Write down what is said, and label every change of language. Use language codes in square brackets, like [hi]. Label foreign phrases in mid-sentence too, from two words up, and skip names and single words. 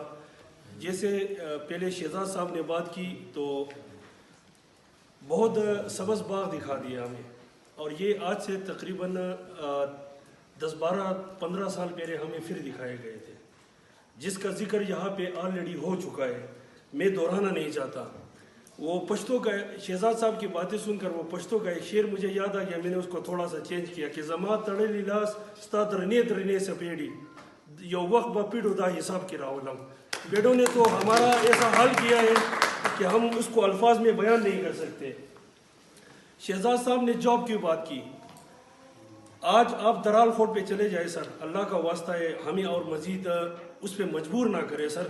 [ur] جیسے پہلے شہزاد صاحب نے بات کی تو بہت سبز باغ دکھا دیا ہمیں، اور یہ آج سے تقریباً 10-12-15 سال پہلے ہمیں پھر دکھائے گئے تھے، جس کا ذکر یہاں پہ آلریڈی ہو چکا ہے. میں دہرانا نہیں چاہتا. وہ پشتو کا، شہزاد صاحب کی باتیں سن کر وہ پشتو کا ایک شعر مجھے یاد آ گیا. میں نے اس کو تھوڑا سا چینج کیا کہ [ps] زما تڑلی لاس ستا درنے درنے سپیڑی یو وقت با پیڑو دا حساب کی راولم. [ur] پیڑوں نے تو ہمارا ایسا حال کیا ہے کہ ہم اس کو الفاظ میں بیان نہیں کر سکتے. شہزاد صاحب نے جاب کی بات کی. آج آپ درال فورٹ پہ چلے جائے سر، اللہ کا واسطہ ہے، ہمیں اور مزید اس پہ مجبور نہ کرے سر.